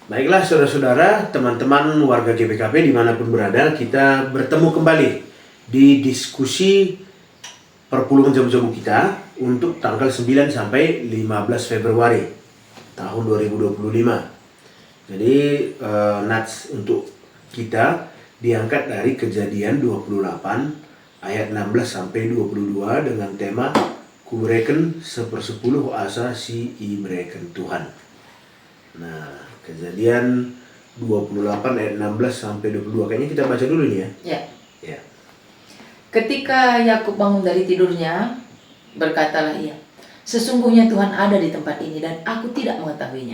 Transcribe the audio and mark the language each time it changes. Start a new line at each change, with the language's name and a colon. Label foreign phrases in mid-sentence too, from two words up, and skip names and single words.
Indonesian: Baiklah saudara-saudara, teman-teman warga GPKP dimanapun berada, kita bertemu kembali di diskusi perpuluhan jamu-jamu kita untuk tanggal 9 sampai 15 Februari tahun 2025. Jadi nats untuk kita diangkat dari Kejadian 28 ayat 16 sampai 22 dengan tema
Batak Karo: Kubereken 1/10 asa si ibreken Tuhan.
Indonesian: Nah, Kejadian 28 ayat 16 sampai 22. Kayaknya kita baca dulu nih ya. Ya. Ya. Ketika Yakub bangun dari tidurnya, berkatalah ia, "Sesungguhnya Tuhan ada di tempat ini dan aku tidak mengetahuinya."